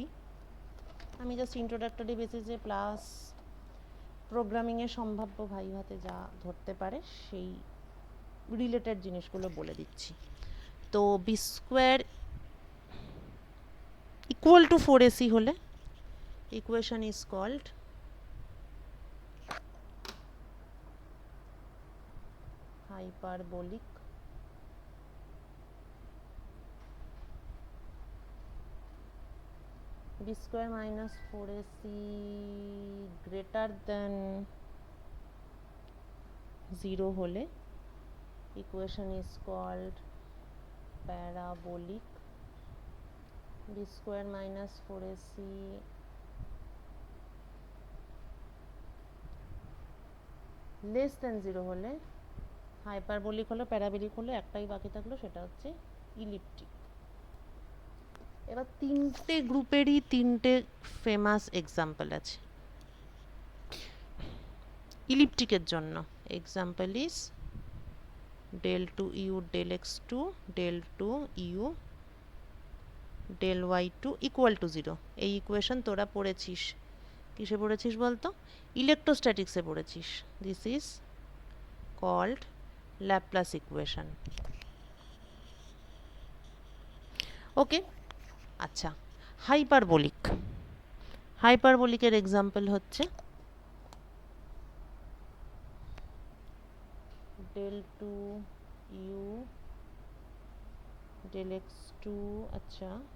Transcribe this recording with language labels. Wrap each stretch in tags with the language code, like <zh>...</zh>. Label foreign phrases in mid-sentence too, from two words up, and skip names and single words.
<bn>আমি জাস্ট</bn> <en>introductory basis plus programming</en> <bn>সম্ভাব্য ভাইভাতে যা ধরতে পারে সেই রিলেটেড জিনিসগুলো বলে দিচ্ছি।</bn> <en>তো b square equal to 4ac হলে equation is called hyperbolic b square minus 4ac greater than</en> <bn>0 হলে</bn> <en>equation is called parabolic b square minus 4ac less than</en> <bn>0 হলে হাইপারবোলিক হলো, প্যারাবোলিক হলো, একটাই বাকি থাকলো, সেটা হচ্ছে ইলিপ্টিক। এবার তিনটে গ্রুপেরই তিনটে</bn> <en>famous example</en> <bn>আছে ইলিপ্টিকের জন্য।</bn> <en>example is del 2u del x2 del 2u del y2 equal to 0।</en> <bn>এই ইকুয়েশন তোরা পড়েছিস, কিসে পড়েছিস বলতো? ইলেকট্রোস্ট্যাটিক্সে পড়েছিস।</bn> <en>this is called Laplace equation.</en> <bn>ওকে, আচ্ছা,</bn> <en>hyperbolic, hyperbolic example</en> <bn>হচ্ছে</bn> <en>del 2u del x2,</en> <bn>আচ্ছা</bn>